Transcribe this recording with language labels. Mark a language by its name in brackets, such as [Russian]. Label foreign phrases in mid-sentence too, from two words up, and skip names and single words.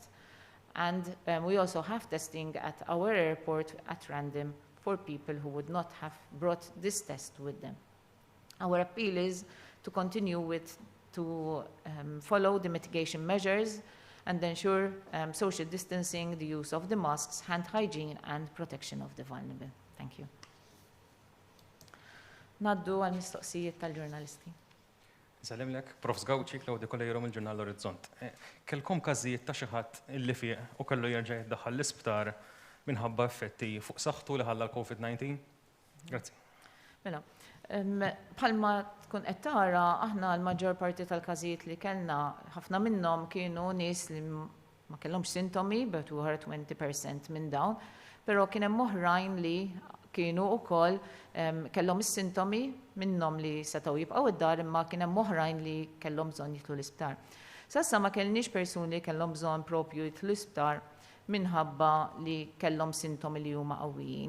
[English] And we also have testing at our airport at random for people who would not have brought this test with them. Our appeal is to continue to follow the mitigation measures and ensure social distancing, the use of the masks, hand hygiene, and protection of the vulnerable. Thank you. [Maltese] Naddu għal-mistoqsijiet tal-ġurnalisti. Salimlek, Prof. Gawċi, Klawdi Kolejrom il-ġurnal Orizzont. Kelkom każijiet ta' xi ħadd illi fieq u kellu jerġa' jiddaħħal l-isptar minħabba effetti fuq saħħtu li ħalla l-COVID-19? Grazzi. Mela, bħalma tkun qed tara aħna l-maġġor parti tal-każijiet li kellna ħafna minnhom kienu nies li ma kellhomx sintomi, [English] but were [Maltese] 20% minn dawn, però kien hemm oħrajn li kienu wkoll kellhom is-sintomi minnhom li setgħu jibqgħu id-dar imma kien hemm oħrajn li kellhom bżonn jidħlu l-isptar. S'issa ma kellniex persuni li kellhom bżonn propju jidħlu l-isptar minħabba li kellhom sintomi li huma qawwijin.